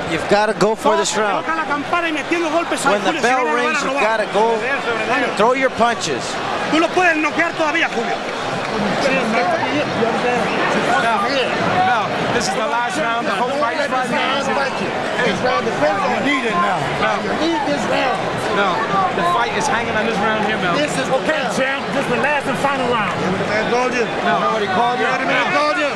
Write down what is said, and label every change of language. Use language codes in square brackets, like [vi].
[en] You've got to go for this round. When the bell rings, you've got to go throw your punches. [es] Tú lo puedes noquear todavía, Julio. [en] No, this is the last round. The whole fight is right now. This round depends on you. Need it now. You need this round. No, the fight is hanging on this round here, Mel. This is okay, champ. This is the last and final round. You know what the man told you? No. You know what he called you? You know what the man told you?